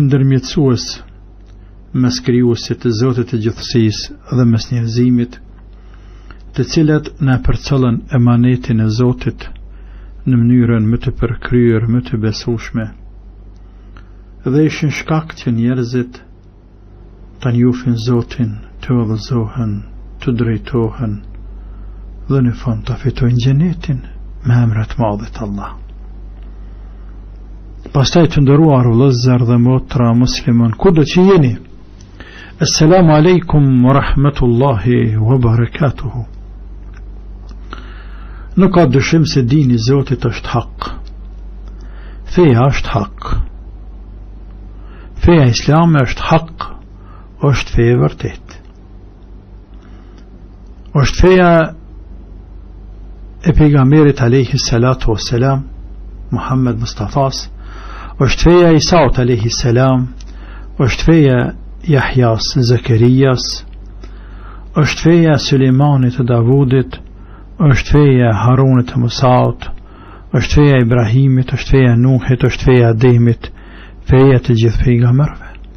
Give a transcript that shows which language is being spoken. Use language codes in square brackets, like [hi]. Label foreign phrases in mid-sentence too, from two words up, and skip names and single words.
[sq] ndërmjetësues mes krijuesit të Zotit të gjithësisë dhe mes njerëzimit, të cilët na përcëllën emanetin e Zotit në mënyrën më të përkryer, më të besueshme, dhe ishin shkak që njerëzit ta njohin Zotin, të udhëzohen, të drejtohen dhe në fund të fitojnë xhenetin me emrat e Madhit Allah. Pastaj të nderuar vëllezër dhe motra musliman, kudo që jeni, [ar] السلام عليكم ورحمة الله وبركاته. [sq] Nuk ka dyshim se dini Zotit është hak. Feja është hak. Feja islame është hak, është feja e vërtet. Është feja e pejgamberit [ar] عليه الصلاة والسلام, [sq] Muhammed Mustafas, është feja e Isaut [ar] عليه السلام, [sq] është feja Jahjas, Zakarias, është feja Sulejmanit të Davudit, është feja Harunit të Musaut, është feja Ibrahimit, është feja Nuhit, është feja Ademit, feja të gjithë pejgamberëve.